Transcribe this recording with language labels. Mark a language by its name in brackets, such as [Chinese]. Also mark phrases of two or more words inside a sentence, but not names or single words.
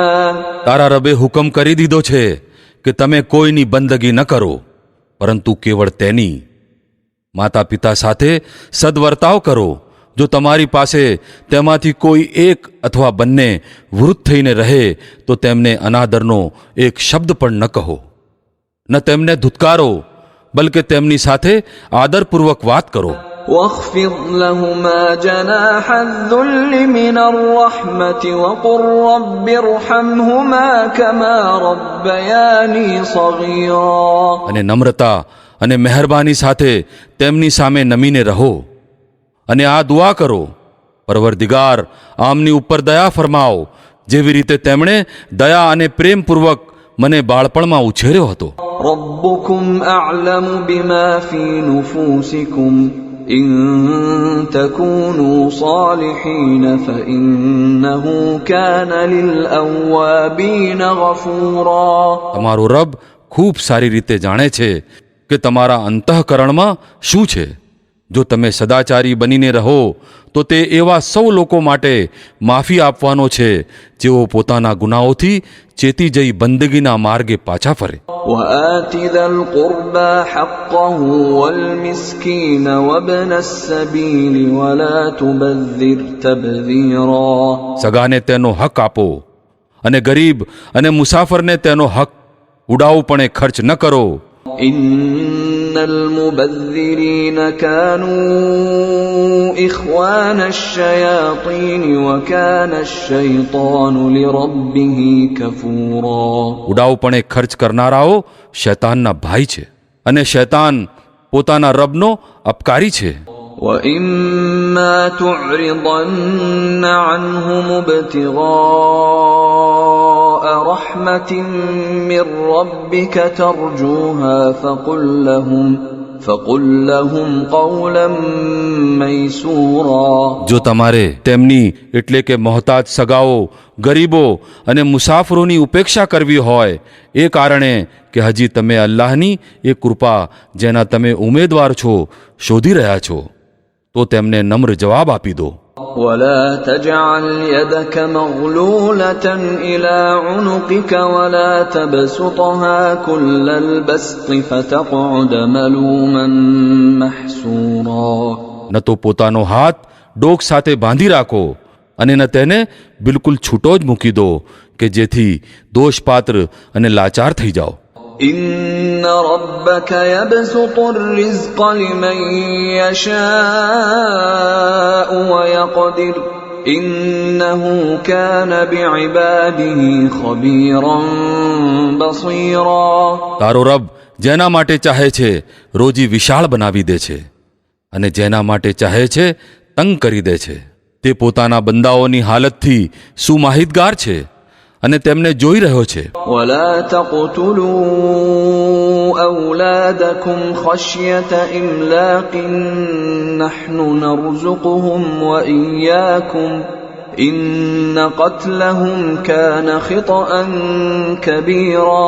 [Gujarati] તારા રબે હુકમ કરી દીધો છે કે તમે કોઈની બંદગી ન કરો પરંતુ કેવળ તેની. માતા પિતા સાથે સદવર્તાવ કરો. જો તમારી પાસે તેમાંથી કોઈ એક અથવા બંને વૃદ્ધ થઈને રહે તો તેમને અનાદરનો એક શબ્દ પણ ન કહો, ન તેમને ધુતકારો, બલકે તેમની સાથે આદરપૂર્વક વાત કરો. [Arabic] واخفض لهما جناح الذل من الرحمة وقل رب ارحمهما كما ربياني صغيرا. [Gujarati] અને નમ્રતા અને મહેરબાની સાથે તેમની સામે નમીને રહો અને આ દુઆ કરો, પરવરદિગાર આમની ઉપર દયા ફરમાવો જેવી રીતે તેમણે દયા અને પ્રેમપૂર્વક મને બાળપણમાં ઉછેર્યો હતો. [Arabic] ربكم أعلم بما في نفوسكم إن تكونوا صالحين فإنه كان للأوابين غفورا. [Gujarati] તમારો રબ ખૂબ સારી રીતે જાણે છે કે તમારા અંતઃકરણમાં શું છે. જો તમે સદાચારી બનીને રહો તો તે એવા સૌ લોકો માટે માફી આપવાનો છે જેઓ પોતાના ગુનાહોથી ચેતી જઈ બંદગીના માર્ગે પાછા ફરે. [Arabic] وآت ذا القربى حقه والمسكين وابن السبيل ولا تبذر تبذيرا. [Gujarati] સગાને તેનો હક આપો અને ગરીબ અને મુસાફરને તેનો હક ઉડાવપણે ખર્ચ ન કરો. [Arabic] إن المبذرين كانوا إخوان الشياطين وكان الشيطان لربه كفورا. [Gujarati] ઉડાવપણે ખર્ચ કરનારાઓ શૈતાનના ભાઈ છે અને શૈતાન પોતાના રબનો અપકારી છે. [Arabic] وإما تعرضن عنهم ابتغاء رحمة من ربك ترجوها فقل لهم قولا ميسورا. [Gujarati] જો તમારે તેમની એટલે કે મોહતાજ સગાઓ, ગરીબો અને મુસાફરોની ઉપેક્ષા કરવી હોય એ કારણે કે હજી તમે અલ્લાહની એ કૃપા જેના તમે ઉમેદવાર છો શોધી રહ્યા છો તો તેમને નમ્ર જવાબ આપી દો. [Arabic] ولا تجعل يدك مغلولة إلى عنقك ولا تبسطها كل البسط فتقعد ملوما محسورا. [Gujarati] ન તો પોતાનો હાથ ડોક સાથે બાંધી રાખો અને ન તેને બિલકુલ છૂટો જ મૂકી દો કે જેથી દોષપાત્ર અને લાચાર થઈ જાઓ. [Arabic] إن ربك يبسط الرزق لمن يشاء ويقدر إنه كان بعباده خبيرا بصيرا. [Gujarati] તારો રબ જેના માટે ચાહે છે રોજી વિશાળ બનાવી દે છે અને જેના માટે ચાહે છે તંગ કરી દે છે. તે પોતાના બંદાઓની હાલતથી સુમાહિતગાર છે અને તેમને જોઈ રહ્યો છે. [Arabic] ولا تقتلوا أولادكم خشية إملاق نحن نرزقهم وإياكم إن قتلهم كان خطأ كبيرا.